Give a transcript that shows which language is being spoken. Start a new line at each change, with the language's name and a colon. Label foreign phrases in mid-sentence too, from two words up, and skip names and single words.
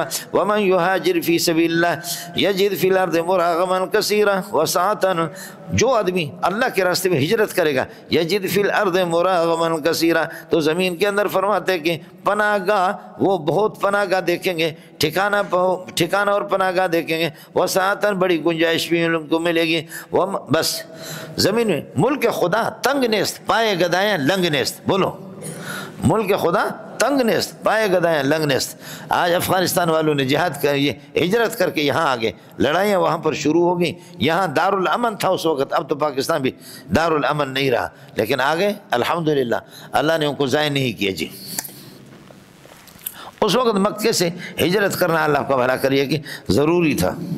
Arabic: ومن یہاجر فی سبیل اللہ یجد فی الارض مراغما کثیرا وسعۃ،
Urdu: جو آدمی اللہ کے راستے میں ہجرت کرے گا،
Arabic: یجد فی الارض مراغما کثیرا،
Urdu: تو زمین کے اندر فرماتے ہیں کہ پناہ گاہ، وہ بہت پناہ گاہ دیکھیں گے، ٹھکانہ اور پناہ گاہ دیکھیں گے، وسعۃ، بڑی گنجائش بھی ان کو ملے گی۔ بس زمین میں
Persian: ملک خدا تنگ نیست، پائے گدایاں لنگ نیست، بولو ملک خدا تنگ نیست، پائے گدایاں لنگ نیست۔
Urdu: آج افغانستان والوں نے جہاد کر، یہ ہجرت کر کے یہاں آگے، لڑائیاں وہاں پر شروع ہو گئیں، یہاں دارالامن تھا اس وقت، اب تو پاکستان بھی دارالامن نہیں رہا، لیکن آگے الحمدللہ اللہ نے ان کو ضائع نہیں کیا جی۔ اس وقت مکے سے ہجرت کرنا اللہ کا بھلا کریے کہ ضروری تھا۔